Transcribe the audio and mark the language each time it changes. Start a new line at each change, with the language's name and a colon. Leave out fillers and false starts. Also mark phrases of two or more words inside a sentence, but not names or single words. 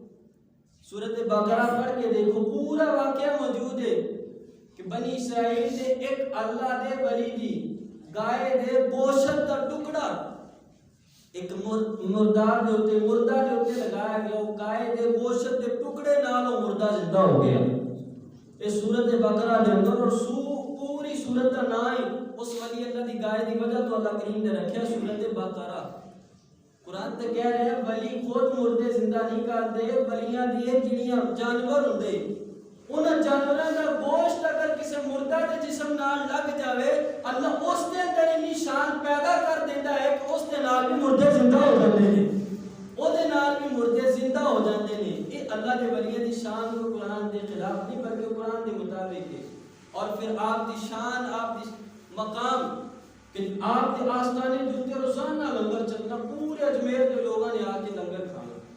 Punjabi: سورۃ بقرہ پڑھ کے دیکھو, پورا واقعہ موجود ہے کہ بنی اسرائیل دے ایک اللہ دے ولی دی گائے دے گوشت کا ٹکڑا ایک مردار دے اوتے لگایا گیا, وہ گائے دے گوشت دے ٹکڑے نال وہ مردہ زندہ ہو گیا. اس سورۃ بقرہ دے اندر اور پوری سورت کا نام ہے اس ولی اللہ دی گائے دی وجہ تو اللہ کریم نے رکھا سورۃ بقرہ.
Urdu: قرآن تے کہہ رہے ہیں ولی خود مردے زندہ نہیں کرتے,
Punjabi: ولیاں دی جڑیاں جانور ہوندے انہاں جانوراں دا گوشت اگر کسی مردہ دے جسم نال لگ جاوے اللہ اس دے اندر اتنی شان پیدا کر دیندا ہے کہ اس دے نال بھی مردے زندہ ہو جاندے نے, او دے نال بھی مردے زندہ ہو جاندے نے. یہ اللہ دے ولیاں دی شان کو قرآن دے خلاف نہیں بلکہ قرآن دے مطابق ہے. اور پھر آپ دی شان, آپ دی مقام کہ آپ کے آستانے جوتے روزانہ لنگر چلنا, پورے اجمیر کے لوگوں نے آ کے لنگر کھانا.